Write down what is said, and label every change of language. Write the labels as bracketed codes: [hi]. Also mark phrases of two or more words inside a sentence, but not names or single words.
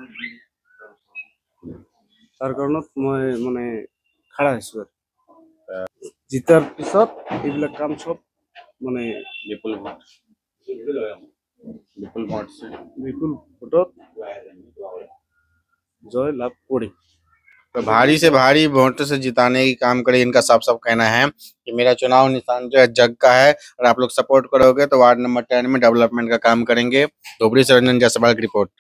[as] তাৰ কাৰণত মই খাৰা হৈছো আৰু জিতাৰ পিছত এইবিলাক কাম চব বিপুল ভোটত জয় লাভ কৰিম। [hi] तो भारी से भारी वोट से जिताने की काम करे, इनका साफ साफ कहना है कि मेरा चुनाव निशान जो है जग का है और आप लोग सपोर्ट करोगे तो [en] ward number [hi] 10 में डेवलपमेंट का काम करेंगे। धोबड़ी से रंजन जायसवाल की रिपोर्ट।